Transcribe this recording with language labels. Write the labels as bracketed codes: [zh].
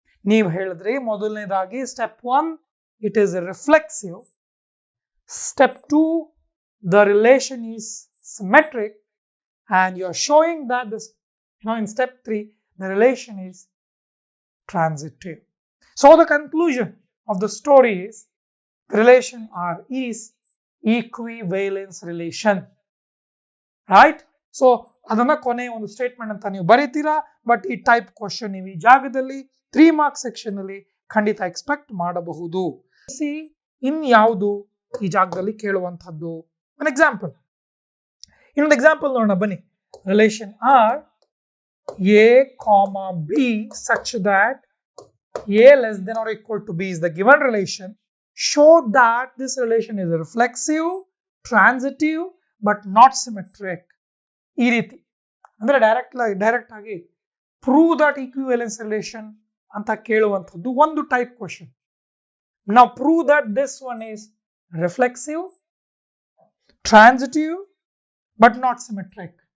[kn] ನೀವು ಹೇಳಿದ್ರಿ ಮೊದಲನೇದಾಗಿ [en] Step 1 it is reflexive, step 2 the relation is symmetric, and you are showing that this, in step 3 the relation is transitive. So the conclusion of the story is the relation R is equivalence relation, right? [kn] So ಅದನ್ನ ಕೊನೆ ಒಂದು statement ಅಂತ ನೀವು ಬರೀತೀರಾ. But ಈ type question ನೀವು ಈ ಜಾಗದಲ್ಲಿ 3 marks section ಅಲ್ಲಿ ಖಂಡಿತ ಎಕ್ಸ್ಪೆಕ್ಟ್ ಮಾಡಬಹುದು. ಸಿ ಇನ್ ಯಾವುದು ಈ ಜಾಗದಲ್ಲಿ ಕೇಳುವಂತದ್ದು? ಒನ್ ಎಕ್ಸಾಂಪಲ್, ಇನ್ನೊಂದು ಎಕ್ಸಾಂಪಲ್ ನೋಡೋಣ ಬನ್ನಿ. [en] Relation R A comma B such that a less than or equal to b is the given relation. Show that this relation is reflexive, transitive but not symmetric. [kn] ಈ ರೀತಿ ಅಂದ್ರೆ direct ಆಗಿ [en] prove that equivalence relation [kn] ಅಂತ ಕೇಳುವಂಥದ್ದು ಒಂದು type question. [en] ನಾವು prove that this one is reflexive, transitive but not symmetric.